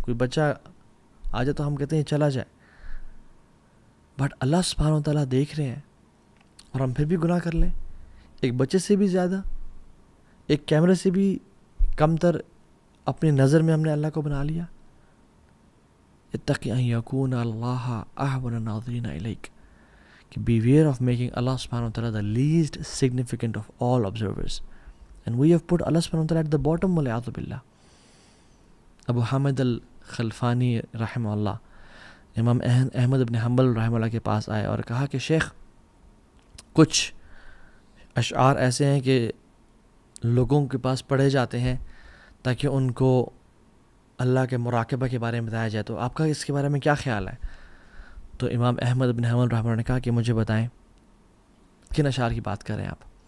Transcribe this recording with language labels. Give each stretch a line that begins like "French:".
Urdu: کوئی بچہ آ جائے تو ہم کہتے ہیں چلا جائے، بٹ اللہ سبحانہ و تعالیٰ دیکھ رہے ہیں اور ہم پھر بھی گناہ کر لیں. ایک بچے سے بھی زیادہ، ایک کیمرے سے بھی کمتر اپنی نظر میں ہم نے اللہ کو بنا لیا.
Arabic: اتقی ان یکون اللہ اہون الناظرین الیک،
English: کہ beware of making Allah subhanahu wa ta'ala the least significant of all observers. And we have put Allah subhanahu wa ta'ala at the bottom,
Arabic: wal-'iyadhu billah.
Urdu: ابو حامد الخلفانی رحمہ اللہ امام احمد ابن حنبل رحمہ اللہ کے پاس آئے اور کہا کہ شیخ کچھ اشعار ایسے ہیں کہ لوگوں کے پاس پڑھے جاتے ہیں تاکہ ان کو اللہ کے مراقبہ کے بارے میں بتایا جائے، تو آپ کا اس کے بارے میں کیا خیال ہے؟ تو امام احمد بن حنبل رحمہ اللہ نے کہا کہ مجھے بتائیں کن اشعار کی بات کر رہے ہیں آپ.